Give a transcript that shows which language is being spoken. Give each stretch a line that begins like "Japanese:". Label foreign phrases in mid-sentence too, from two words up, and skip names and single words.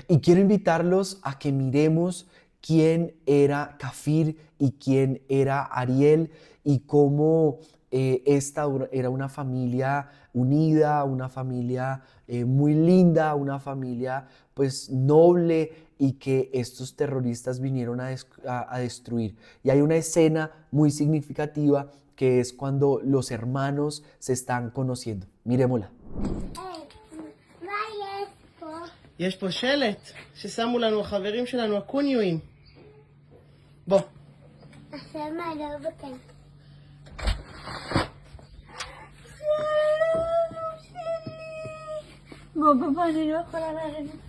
Spanish: Y quiero invitarlos a que miremos quién era Kafir y quién era Ariel y cómo esta era una familia unida, una familia muy linda, una familia pues noble y que estos terroristas vinieron a destruir. Y hay una escena muy significativa que es cuando los hermanos se están conociendo. Miremosla.
Hebrew: יש פה שלט ששמו לנו החברים שלנו הקוניואים. בוא. עכשיו מה, לא בקן. בוא, אני לא יכולה להרים אותך.